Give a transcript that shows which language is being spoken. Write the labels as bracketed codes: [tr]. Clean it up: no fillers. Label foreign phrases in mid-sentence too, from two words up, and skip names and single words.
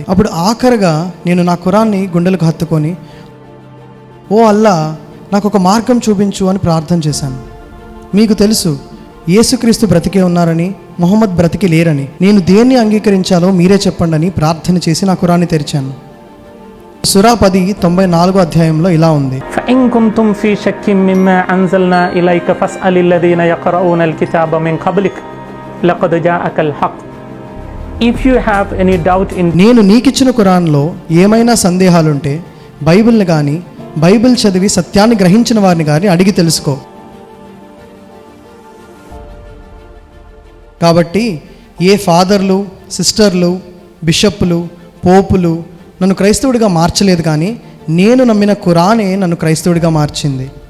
[te] అప్పుడు ఆఖరుగా నేను నా ఖురాన్ని గుండెలకు హత్తుకొని, ఓ అల్లా, నాకు ఒక మార్గం చూపించు అని ప్రార్థన చేశాను. మీకు తెలుసు యేసుక్రీస్తు బ్రతికే ఉన్నారని, మొహమ్మద్ బ్రతికి లేరని. నేను దేన్ని అంగీకరించాలో మీరే చెప్పండి అని ప్రార్థన చేసి నా ఖురాన్ని తెరిచాను. సూరా 10 94వ అధ్యాయంలో ఇలా ఉంది: [ar] فإن كنتم في شك مما أنزلنا إليك فاسأل الذين يقرؤون الكتاب من قبلك لقد جاءك الحق. [en] If you have any doubt in [te] నేను నీకిచ్చిన ఖురాన్లో ఏమైనా సందేహాలుంటే బైబిల్ని కానీ, బైబిల్ చదివి సత్యాన్ని గ్రహించిన వారిని కానీ అడిగి తెలుసుకో. కాబట్టి ఏ ఫాదర్లు, సిస్టర్లు, బిషప్లు, పోపులు నన్ను క్రైస్తవుడిగా మార్చలేదు, కానీ నేను నమ్మిన ఖురానే నన్ను క్రైస్తవుడిగా మార్చింది.